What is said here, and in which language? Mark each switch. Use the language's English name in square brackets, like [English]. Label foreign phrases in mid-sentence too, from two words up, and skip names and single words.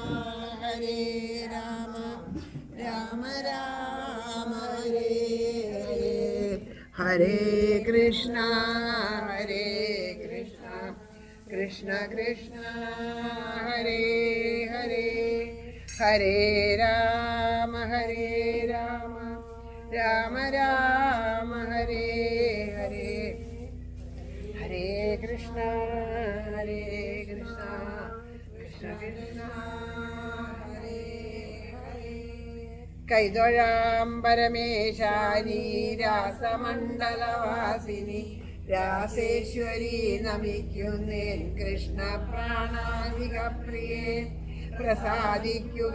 [Malayalam] രാമ രാമ ഹരേ ഹരേ കൃഷ്ണ കൃഷ്ണ കൃഷ്ണ ഹരേ ഹരേ ഹരേ രാമ രാമ രാമ ഹരേ ഹരേ ഹരേ കൃഷ്ണ കൃഷ്ണ കൃഷ്ണ ഹരേ ഹരേ കൈതൊഴാം പരമേശാനി രാസമണ്ഡലവാസിനി രാസേശ്വരി നമിക്കുന്നേൻ കൃഷ്ണ പ്രാണാധിക പ്രിയേ പ്രസാദിക്കുക